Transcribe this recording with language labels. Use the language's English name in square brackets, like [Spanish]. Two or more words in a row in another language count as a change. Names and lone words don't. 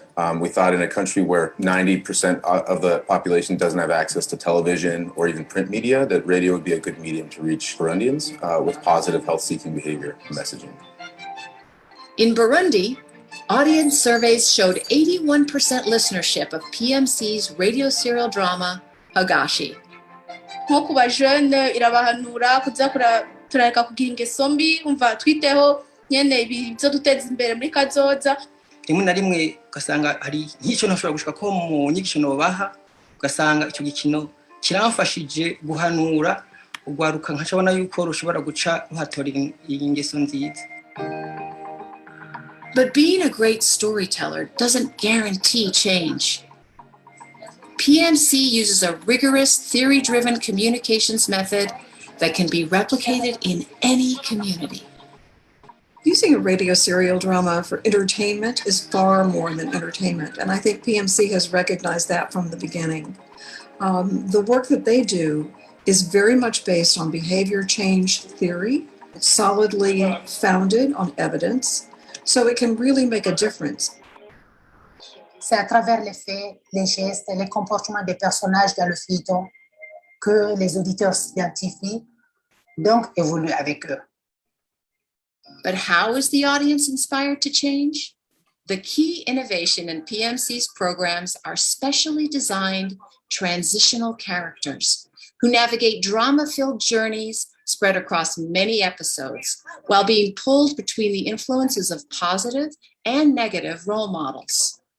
[English] We thought in a country where 90% of the population doesn't have access to television or even print media, that radio would be a good medium to reach Burundians with positive health-seeking behavior messaging. In Burundi, audience surveys showed 81% listenership of PMC's radio serial drama, Hagashi. [Rundi] nko ku bajene irabahanura kuza turareka kugira ingeso mbi umva twiteho nyene ibyo duteza imbere muri kazoza. Rimwe na rimwe ugasanga hari nk'icyo ntashobora gushika ko mu nyigisho nobaha ugasanga icyo gikino kiramfashije guhanura ugwaruka nkacabona yuko rushobora guca ruhatorera ingeso nziza. [English] But being a great storyteller doesn't guarantee change. PMC uses a rigorous, theory-driven communications method that can be replicated in any community. Using a radio serial drama for entertainment is far more than entertainment, and I think PMC has recognized that from the beginning. The work that they do is very much based on behavior change theory. It's solidly founded on evidence, so it can really make a difference. [French] C'est à travers les faits, les gestes et les comportements des personnages dans le feuilleton que les auditeurs s'identifient, donc évoluent avec eux. [English] But how is the audience inspired to change? The key innovation in PMC's programs are specially designed transitional characters who navigate drama-filled journeys spread across many episodes while being pulled between the influences of positive and negative role models.